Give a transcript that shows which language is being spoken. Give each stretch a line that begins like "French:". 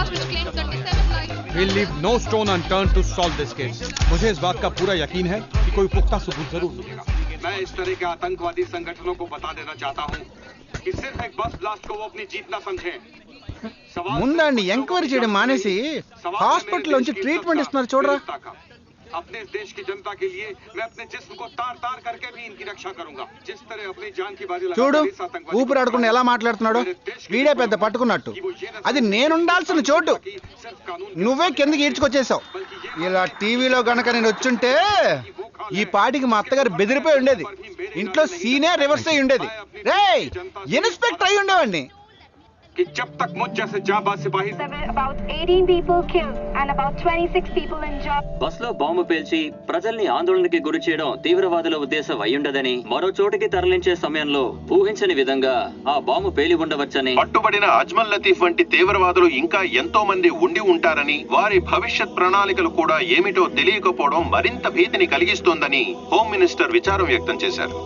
English: We'll leave no stone unturned to solve this case.
Hindi: मुझे इस बात का पूरा यकीन है कि कोई पुख्ता सबूत जरूर मिलेगा। मैं इस तरह के आतंकवादी संगठनों को बता देना चाहता हूं कि सिर्फ एक बस ब्लास्ट को वो अपनी जीत ना समझें।
Telugu: ముందండి ఎంక్వైరీ చేయడం మానేసి హాస్పిటల్ నుంచి ట్రీట్మెంట్ ఇస్తున్నారు చూడరా.
Hindi: अपने इस देश की जनता के लिए मैं अपने जिस्म को तार तार करके भी इनकी रक्षा करूंगा। जिस तरह अपनी जान की बाजी
Telugu: చూడు ఊపిరాడకుండా ఎలా మాట్లాడుతున్నాడో. వీడే పెద్ద పట్టుకున్నట్టు. అది నేనుండాల్సిన చోటు నువ్వే కిందకి ఈడ్చుకొచ్చేసావు. ఇలా టీవీలో గనక నేను వచ్చుంటే ఈ పాటికి మా అత్తగారు బెదిరిపోయి ఉండేది. ఇంట్లో సీనే రివర్స్ అయి ఉండేది. రేయ్ ఇన్స్పెక్టర్ అయి ఉండేవాడిని.
Hindi: कि जब तक मुझ जैसे जाबाज सिपाही
English: about 18 people killed and about 26 people injured.
Telugu: బస్లో బాంబు పేల్చి ప్రజల్ని ఆందోళనకి గురి చేయడం తీవ్రవాదుల ఉద్దేశం అయ్యుండదని, మరో చోటికి తరలించే సమయంలో ఊహించని విధంగా ఆ బాంబు పేలి ఉండవచ్చని, పట్టుబడిన అజ్మల్ లతీఫ్ వంటి తీవ్రవాదులు ఇంకా ఎంతో మంది ఉండి ఉంటారని, వారి భవిష్యత్ ప్రణాళికలు కూడా ఏమిటో తెలియకపోవడం మరింత భీతిని కలిగిస్తోందని హోమ్ మినిస్టర్ విచారం వ్యక్తం చేశారు.